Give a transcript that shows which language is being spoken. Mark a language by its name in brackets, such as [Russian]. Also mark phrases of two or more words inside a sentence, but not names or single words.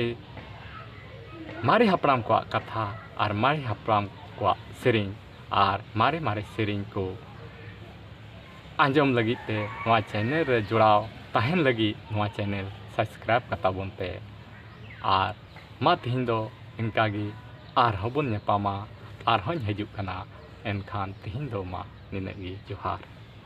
[Santali] हापराम को कथा और मारे हापराम को सेरिंग और मारे सेरिंग को आंजम लगी ते नवा चैनल रे जुड़ाव तहन लगी नवा [English] channel subscribe [Santali] कताबन पे और मा तिहिन दो इनका गी आर हबन नेपामा आर हन हजु कना एनखान तिहिन दो मा निनगी जोहार।